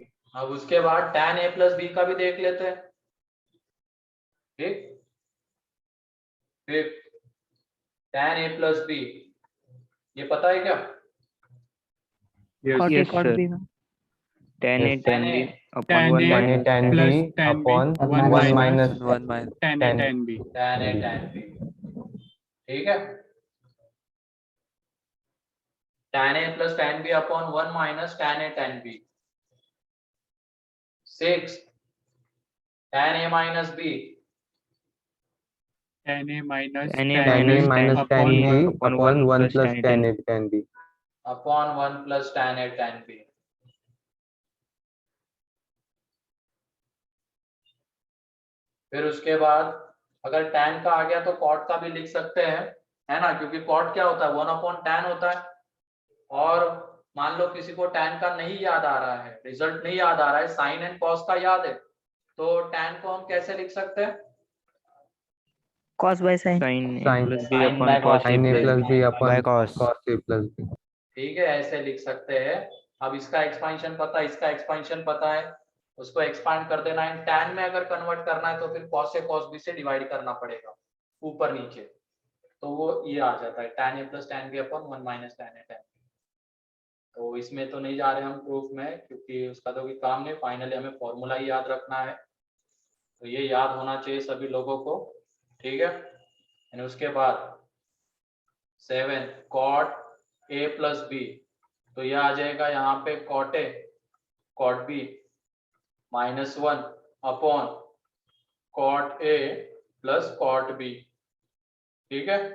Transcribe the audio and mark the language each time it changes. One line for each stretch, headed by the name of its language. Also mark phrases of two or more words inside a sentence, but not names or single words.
Hindi: अब उसके बाद
English: tan a plus b
Hindi: का भी देख लेते हैं, ठीक? फिर
English: tan a plus b,
Hindi: ये पता है क्या?
English: यस cot a Yes, cot sir. b। tan A Yes. tan B upon tan 1 A tan A minus tan plus B tan B upon 1 1 minus minus one minus tan A tan tan B. tan A B. tan B,
Hindi: ठीक है,
English: tan A plus tan B upon 1 minus tan A tan B. 6 tan A minus B tan A minus tan A tan A minus minus tan tan upon B 1 upon 1 plus tan A tan tan A tan B. upon 1 plus tan A tan B.
Hindi: फिर उसके बाद अगर tan का आ गया तो cot का भी लिख सकते हैं, है ना, क्योंकि cot क्या होता है 1 अपॉन tan होता है। और मान लो किसी को tan का नहीं याद आ रहा है, रिजल्ट नहीं याद आ रहा है, sin एंड cos का याद है, तो tan को हम कैसे लिख सकते हैं?
English: cos by sin sin A Sin plus B sin upon by cos A sin A plus plus B B upon by cos. cos A plus B.
Hindi: ठीक है, ऐसे लिख सकते हैं। अब इसका एक्सपांशन पता है, इसका एक्सपांशन पता है, उसको एक्सपांड कर देना है। tan में अगर कन्वर्ट करना है तो फिर
English: cos A cos B
Hindi: से डिवाइड करना पड़ेगा ऊपर नीचे, तो वो ये आ जाता है
English: tan A plus tan B
Hindi: upon 1 minus tan A tan B। तो इसमें तो नहीं जा रहे हम प्रूफ में, क्योंकि उसका तो कोई काम नहीं, फाइनली हमें फॉर्मूला ही याद रखना है, तो ये याद होना चाहिए सभी लोगों को, ठीक है। और उसके बाद 7
English: cot A plus B,
Hindi: तो ये आ जाएगा यहाँ पे
English: cot A cot B minus 1 upon cot A plus cot B,
Hindi: ठीक है।